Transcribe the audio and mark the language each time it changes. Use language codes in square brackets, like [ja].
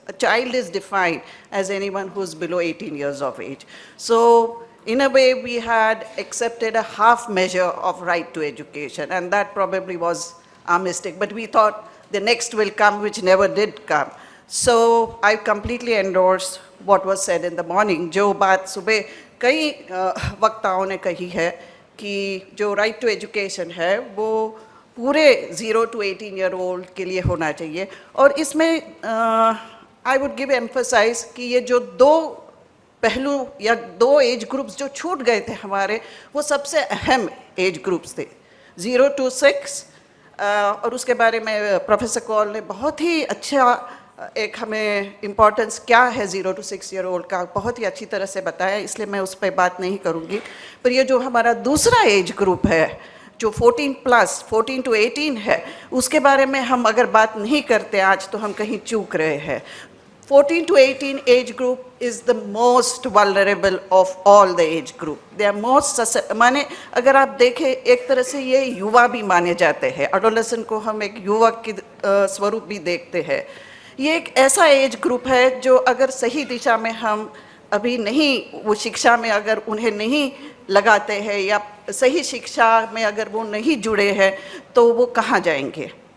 [en] A child is defined as anyone who's below 18 years of age. So in a way, we had accepted a half measure of right to education, and that probably was our mistake. But we thought the next will come, which never did come. So I completely endorse what was said in the morning. [hi] जो बात सुबह कई वक्ताओं ने कही है कि जो right to education है वो पूरे [en] 0 to 18 year old [hi] के लिए होना चाहिए। और इसमें [en] I would give emphasize [hi] कि ये जो दो पहलू या 2 एज ग्रुप्स जो छूट गए थे हमारे, वो सबसे अहम एज ग्रुप्स थे, 0 to 6। और उसके बारे में प्रोफेसर कौल ने बहुत ही अच्छा एक हमें इम्पोर्टेंस क्या है [en] 0 to 6 year old [hi] का बहुत ही अच्छी तरह से बताया, इसलिए मैं उस पर बात नहीं करूँगी। पर ये जो हमारा दूसरा एज ग्रुप है जो 14 to 18 है, उसके बारे में हम अगर बात नहीं करते आज तो हम कहीं चूक रहे हैं। [en] 14 to 18 age group is the most vulnerable of all the age group. They are most [hi] माने अगर आप देखें एक तरह से ये युवा भी माने जाते हैं, एडोलेसेंट को हम एक युवक की स्वरूप भी देखते हैं। ये एक ऐसा एज ग्रुप है जो अगर सही दिशा में हम अभी नहीं, वो शिक्षा में अगर उन्हें नहीं लगाते हैं या सही शिक्षा में अगर वो नहीं जुड़े हैं तो वो कहाँ जाएंगे।